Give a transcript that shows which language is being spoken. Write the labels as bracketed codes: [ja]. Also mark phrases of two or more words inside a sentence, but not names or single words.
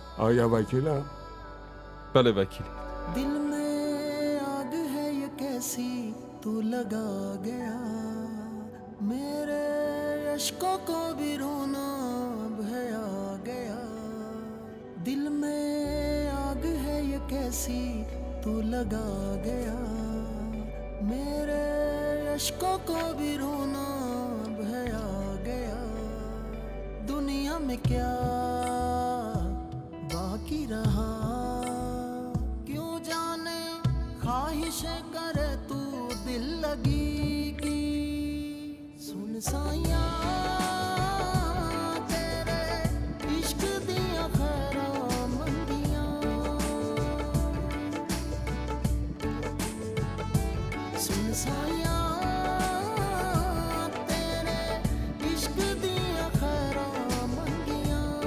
[fa] آیا وکیلم؟ بله وکیل. [hi] दिल में आग है ये कैसी तू लगा गया, मेरे अश्कों को भी रोना भया गया. दिल में आग है ये कैसी तू लगा गया, मेरे अश्कों को भी रोना भया गया. दुनिया में क्या बाकी रहा, क्यों जाने ख्वाहिशें करे तू दिल लगी की. [pa] ਸੁਣ ਸਾਇਆ ਤੇਰੇ ਇਸ਼ਕ ਦਿਆ ਖ਼ੈਰਾਂ ਮੰਦੀਆਂ, ਸੁਣ ਸਾਇਆ ਤੇਰੇ ਇਸ਼ਕ ਦਿਆ ਖ਼ੈਰਾਂ ਮੰਦੀਆਂ.